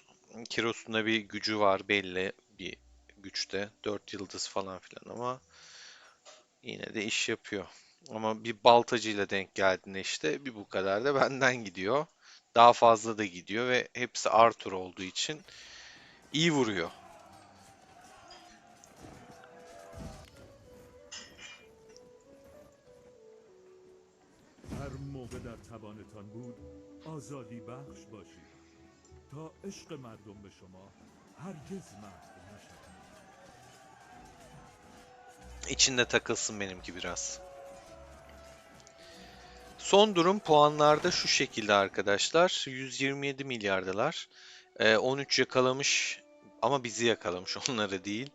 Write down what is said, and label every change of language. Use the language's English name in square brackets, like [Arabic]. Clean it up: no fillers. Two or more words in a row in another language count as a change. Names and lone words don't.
[Turkish] Kiros'un bir gücü var belli bir güçte. 4 yıldız falan filan ama yine de iş yapıyor. Ama bir baltacıyla denk geldiğinde işte bir bu kadar da benden gidiyor. Daha fazla da gidiyor ve hepsi Arthur olduğu için iyi vuruyor. [Persian] هر موقع در توانتان بود آزادی بخش باشید تا عشق مردم به شما هرگز محو نشود. [Turkish] İçinde takılsın benimki biraz. Son durum puanlarda şu şekilde arkadaşlar. 127 milyardalar. 13 yakalamış ama bizi yakalamış onları değil.